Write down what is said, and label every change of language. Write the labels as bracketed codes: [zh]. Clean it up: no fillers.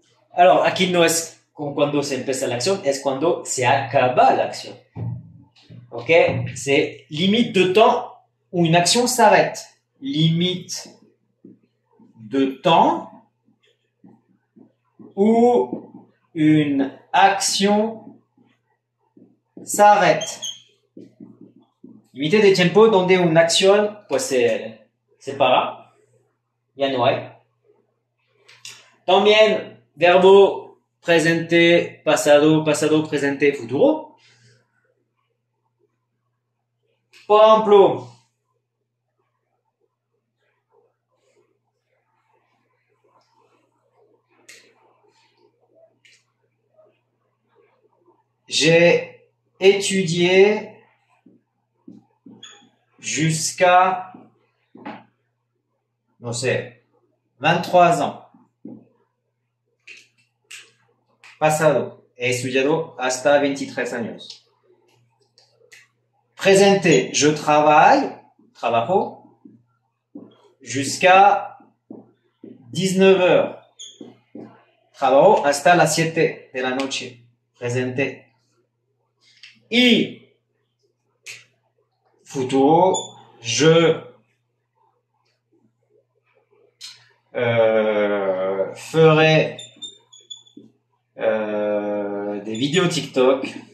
[es] Alors, aquí no es cuando se empieza la acción, es cuando se acaba la acción. Ok? [fr] C'est limite de temps où une action s'arrête. Limite de temps où une action s'arrête. [es] Límite de tiempo donde una acción pues se para. Ya no hay. También verbo presente, pasado, pasado, presente, futuro. Por ejemplo, [fr] j'ai étudié jusqu'à, [es] no sé, [fr] 23 ans. [es] Pasado, he estudiado hasta 23 años. [fr] Presente, je travaille, trabajo, jusqu'à 19 heures. [es] Trabajo hasta las 7 de la noche. Presente. Y futuro, [fr] je ferai des vidéos TikTok